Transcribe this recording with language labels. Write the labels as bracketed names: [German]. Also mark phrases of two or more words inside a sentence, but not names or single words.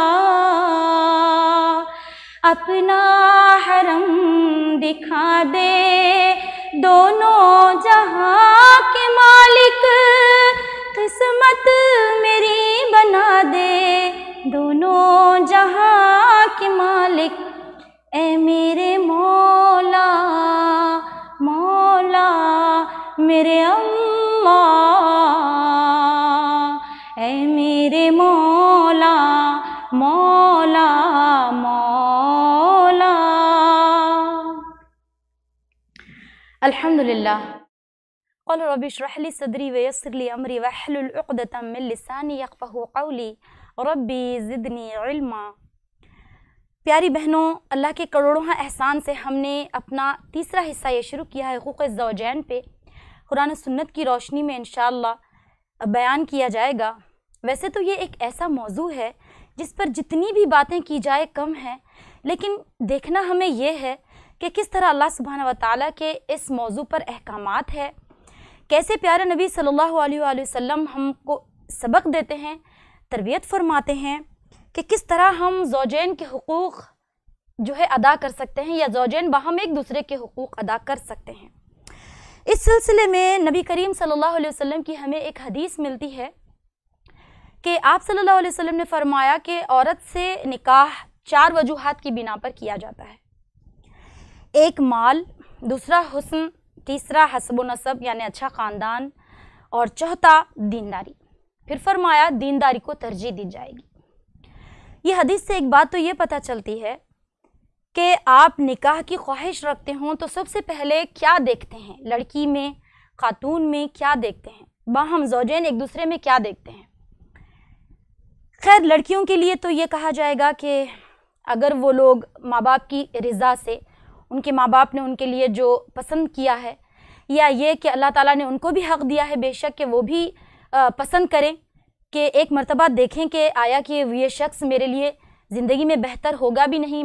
[Urdu] اپنا حرم دکھا دے دونوں جہاں کے مالک، قسمت میری بنا دے، دونوں جہاں کے مالک، اے میرے مولا مولا میرے اللہ، اے میرے مولا مولا مولا. अल्हम्दुलिल्लाह। [Arabic] قل رب اشرح لي صدري ويسر لي أمري واحلل عقدة من لساني يفقهوا قولي ربي زدني علما. [Urdu] پیاری بہنو، اللہ کے کروڑوں احسان سے ہم نے اپنا تیسرا حصہ یہ شروع کیا ہے حقوق زوجین پہ، قرآن سنت کی روشنی میں ان شاء اللہ بیان کیا جائے گا. ویسے تو یہ ایک ایسا موضوع ہے جس پر جتنی بھی باتیں کی جائیں کم ہے، لیکن دیکھنا ہمیں یہ ہے کہ کس طرح اللہ [Arabic] سبحانہ و تعالیٰ [Urdu] کے اس موضوع پر احکامات ہیں، کیسے پیارے نبی [Arabic] صلی اللہ علیہ وسلم [Urdu] ہم کو سبق دیتے ہیں، تربیت فرماتے ہیں کہ کس طرح ہم زوجین کے حقوق جو ہے ادا کر سکتے ہیں، یا زوجین باہم ایک دوسرے کے حقوق ادا کر سکتے ہیں. اس سلسلے میں نبی کریم [Arabic] صلی اللہ علیہ وسلم [Urdu] کی ہمیں ایک حدیث ملتی ہے کہ آپ [Arabic] صلی اللہ علیہ وسلم [Urdu] نے فرمایا کہ عورت سے نکاح 4 وجوہات کی بنا پر کیا جاتا ہے. ایک مال، دوسرا حسن، تیسرا حسب و نسب یعنی اچھا خاندان، اور چوتھا دینداری. پھر فرمایا دینداری کو ترجیح دی جائے گی۔ یہ حدیث سے ایک بات تو یہ پتا چلتی ہے کہ آپ نکاح کی خواہش رکھتے ہوں تو سب سے پہلے کیا دیکھتے ہیں، لڑکی میں، خاتون میں کیا دیکھتے ہیں، باہم زوجین ایک دوسرے میں کیا دیکھتے ہیں. خیر لڑکیوں کے لیے تو یہ کہا جائے گا کہ اگر وہ لوگ ماں باپ کی رضا سے، ان کے ماں باپ نے ان کے لیے جو پسند کیا ہے، یا یہ کہ اللہ تعالیٰ نے ان کو بھی حق دیا ہے بے شک کہ وہ بھی پسند کریں کہ ایک مرتبہ دیکھیں کہ آیا کہ یہ شخص میرے لیے زندگی میں بہتر ہوگا بھی نہیں.